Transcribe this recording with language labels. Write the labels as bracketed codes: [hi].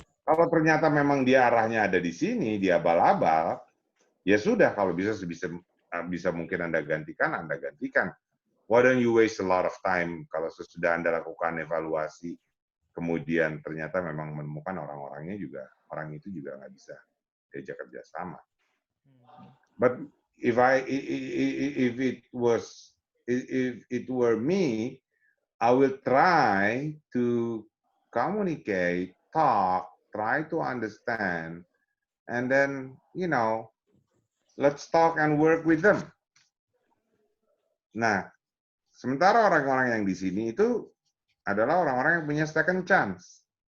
[id] Kalau ternyata memang dia arahnya ada di sini, dia abal-abal, ya sudah, kalau bisa mungkin Anda gantikan. [en] Why don't you waste a lot of time [id] kalau sesudah Anda lakukan evaluasi, kemudian ternyata memang menemukan orang itu juga nggak bisa diajak kerja sama. [en] But if it were me, I will try to communicate, talk, try to understand, and then, let's talk and work with them. [id] Nah, sementara orang-orang yang di sini itu adalah orang-orang yang punya [en] second chance.